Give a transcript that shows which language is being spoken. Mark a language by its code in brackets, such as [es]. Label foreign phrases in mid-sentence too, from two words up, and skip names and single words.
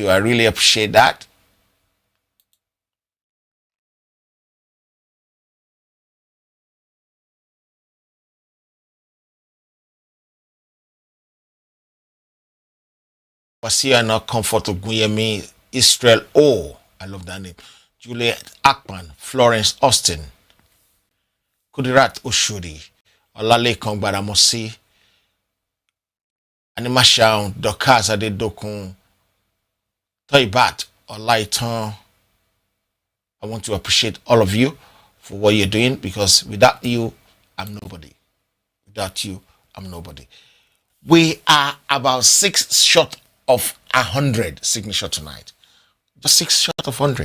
[en] I really appreciate that. Wasia now Comfort Oguyemi, Israel O. I love that name. Juliet Akman, Florence Austin, Kudirat Oshodi, Olalekan Badamosi, Animashaun, Dokas Adedokun, Toibat, Olaitan. I want to appreciate all of you for what you're doing because without you, I'm nobody. Without you, I'm nobody. We are about 6 short of 100 signature tonight. Just 6 short of 100.